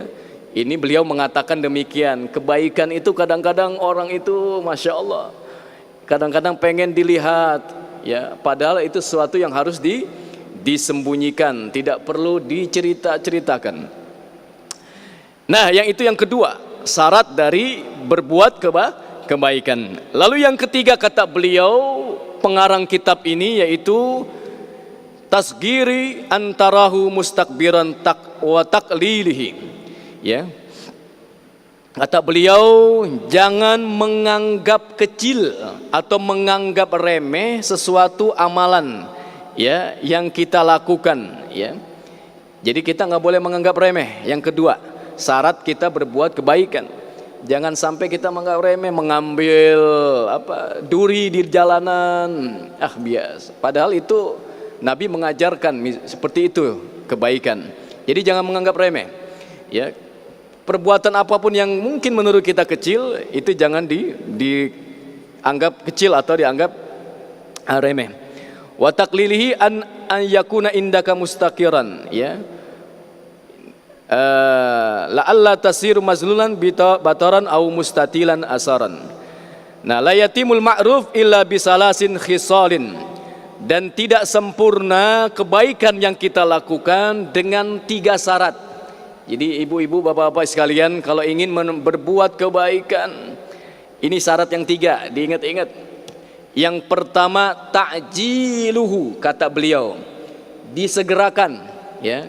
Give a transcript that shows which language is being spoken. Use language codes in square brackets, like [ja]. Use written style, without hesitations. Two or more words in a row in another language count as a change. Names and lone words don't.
[id] Ini beliau mengatakan demikian, kebaikan itu kadang-kadang orang itu [ar] ما شاء الله [id] kadang-kadang pengen dilihat, ya, padahal itu sesuatu yang harus disembunyikan, tidak perlu diceritakan. Nah, yang itu yang kedua, syarat dari berbuat kebaikan. Lalu yang ketiga kata beliau pengarang kitab ini, yaitu [ar] تصغيره أن تراه مستكبرا وتقليله, [id] ya. Kata beliau, jangan menganggap kecil atau menganggap remeh sesuatu amalan, ya, yang kita lakukan, ya. Jadi kita nggak boleh menganggap remeh. Yang kedua, syarat kita berbuat kebaikan. Jangan sampai kita menganggap remeh, mengambil duri di jalanan, biasa. Padahal itu Nabi mengajarkan seperti itu kebaikan. Jadi jangan menganggap remeh, ya. Perbuatan apapun yang mungkin menurut kita kecil itu jangan dianggap kecil atau dianggap remeh. [ar] وتقليله أن يكون عندك مستقرا, ya. لعل تصير مذلولا بطرا أو مستطيلا أشرا. Nah, لا يتم المعروف إلا بثلاث خصال. [id] Dan tidak sempurna kebaikan yang kita lakukan dengan 3 syarat. Jadi ibu-ibu, bapak-bapak sekalian, kalau ingin berbuat kebaikan, ini syarat yang 3, diingat-ingat. Yang pertama, ta'jiluhu, kata beliau, disegerakan, ya.